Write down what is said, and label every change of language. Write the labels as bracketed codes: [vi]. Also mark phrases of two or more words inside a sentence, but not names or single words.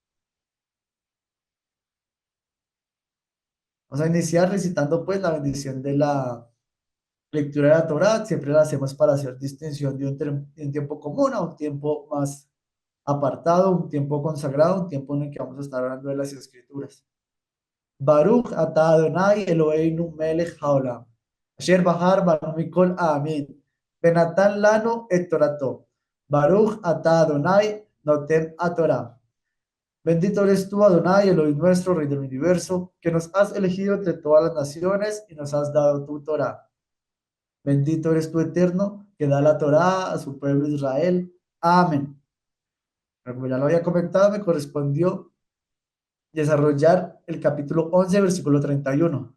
[es] Vamos a iniciar recitando pues la bendición de la lectura de la Torá. Siempre la hacemos para hacer distinción de un tiempo común a un tiempo más apartado, un tiempo consagrado, un tiempo en el que vamos a estar hablando de las escrituras. [he] ברוך אתה אדוני אלוהינו מלך העולם, אשר בחר בנו מכל העמים, ונתן לנו את תורתו. ברוך אתה אדוני נותן התורה. [es] Bendito eres tú, Adonai, Elohim nuestro, Rey del universo, que nos has elegido entre todas las naciones y nos has dado tu Torah. Bendito eres tú, eterno, que da la Torah a su pueblo Israel. Amén. Pero como ya lo había comentado, me correspondió desarrollar el capítulo 11, versículo 31.